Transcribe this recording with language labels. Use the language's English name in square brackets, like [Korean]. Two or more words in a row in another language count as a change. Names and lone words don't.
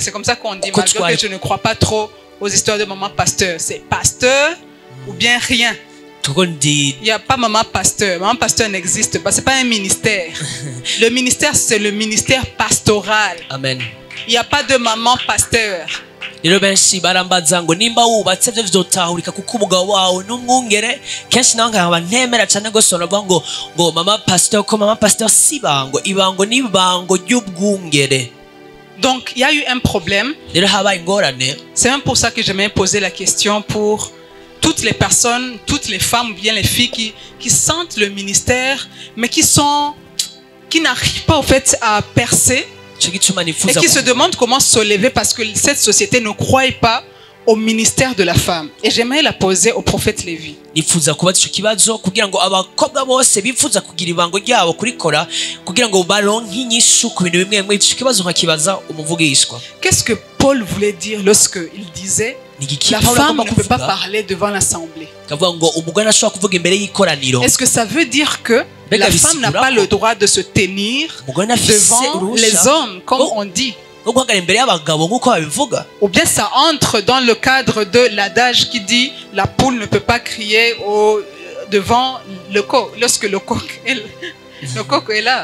[French] C'est comme ça qu'on dit, malgré que je ne crois pas trop aux histoires de maman pasteur. C'est pasteur ou bien rien. Il n'y a pas maman pasteur. Maman pasteur n'existe pas. Ce n'est pas un ministère. Le ministère, c'est le ministère pastoral. Amen. Il n'y a pas de maman pasteur. [Rundi] Rero benshi barambaza ngo nimba wubatse byo bizotahurika kuko umugabo wawe n'umwungere kenshi nawe nkaba ntemera cyane gose ngo [French] mama pasteur [Rundi] ko [French] mama pasteur [Rundi] si bango ibango n'ibango ry'ubwungere. [French] Donc il y a eu un problème. [Rundi] Rero habaye ingorane. [French] C'est même pour ça que j'aimerais poser la question pour toutes les personnes, toutes les femmes, bien les filles qui sentent le ministère mais qui n'arrivent pas au fait à percer. Et qui se demandent comment se lever parce que cette société ne croit pas au ministère de la femme. Et j'aimerais la poser au prophète Lévi. [Rundi] Nifuza kubaza ico kibazo kugira ngo abakobwa bose bifuza kugira ibango ryabo kurikora kugira ngo baronke inyishu ku bintu bimwe ico kibazo nkakibaza umuvugishwa. [French] Qu'est-ce que Paul voulait dire lorsque il disait la femme ne peut pas parler devant l'assemblée? Est-ce que ça veut dire que la femme n'a pas le droit de se tenir devant les hommes, comme on dit? Ou bien ça entre dans le cadre de l'adage qui dit la poule ne peut pas crier devant le coq lorsque le coq est là.